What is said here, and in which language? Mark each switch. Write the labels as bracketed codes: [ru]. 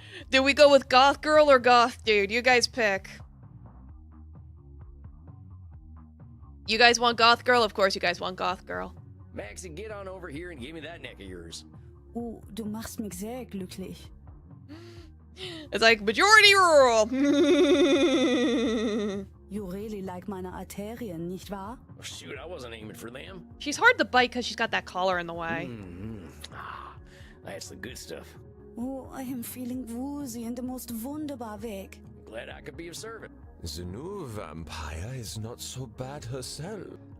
[en] Do we go with goth girl or goth dude? You guys pick. You guys want goth girl? Of course you guys want goth girl. Maxie, get on over here and give me that neck of yours. [de] Oh, du machst mich sehr glücklich. [en] It's like majority rule. You really like [de] meine Arterien, nicht wahr? [en] Oh, shoot, I wasn't aiming for them. She's hard to bite because she's got that collar in the way. Ah, that's the good stuff. Oh, I am feeling woozy in the most [de] wunderbar Weg. [en] Glad I could be of service. The new vampire is not so bad herself.